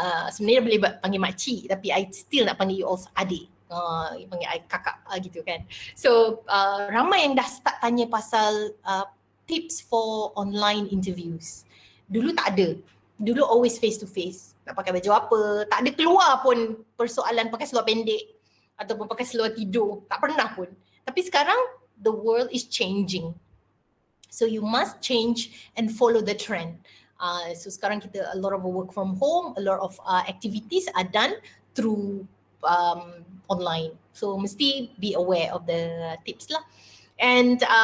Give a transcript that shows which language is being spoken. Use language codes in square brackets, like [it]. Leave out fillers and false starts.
[ms] Sebenarnya boleh panggil makcik, tapi [en] I still [ms] nak panggil [en] you all [ms] adik. Panggil I kakak gitu kan. So ramai yang dah start tanya pasal [en] tips for online interviews. [ms] Dulu tak ada. Dulu [en] always face to face. [ms] Nak pakai baju apa, tak ada keluar pun persoalan pakai seluar pendek ataupun pakai seluar tidur. Tak pernah pun. Tapi sekarang [en] the world is changing. So you must change and follow the trend. So [ms] sekarang kita [en] a lot of work from home, a lot of activities are done through online. So [ms] mesti [en] be aware of the tips [ms] lah. [en] And